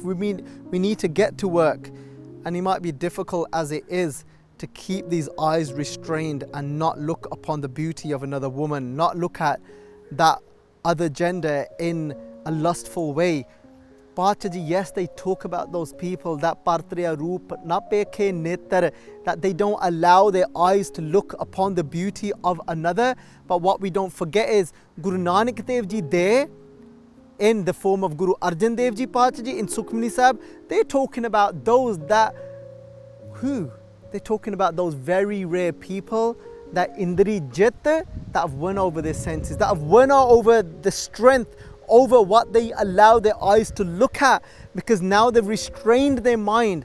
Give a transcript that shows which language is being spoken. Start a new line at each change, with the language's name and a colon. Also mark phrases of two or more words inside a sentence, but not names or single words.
English: We need to get to work, and it might be difficult as it is to keep these eyes restrained and not look upon the beauty of another woman, not look at that other gender in a lustful way. Pachaji, yes, they talk about those people that
Punjabi: ਪਰ ਤ੍ਰਿਅ ਰੂਪੁ ਨ ਪੇਖੈ ਨੇਤ੍ਰ,
English: that they don't allow their eyes to look upon the beauty of another. But what we don't forget is Guru Nanak Dev Ji there, in the form of Guru Arjan Dev Ji Pachaji in Sukhmani Sahib, they're talking about those that, who? They're talking about those very rare people that
Punjabi: ਇੰਦ੍ਰੀ ਜਿਤ,
English: that have won over their senses, that have won over the strength, over what they allow their eyes to look at, because now they've restrained their mind.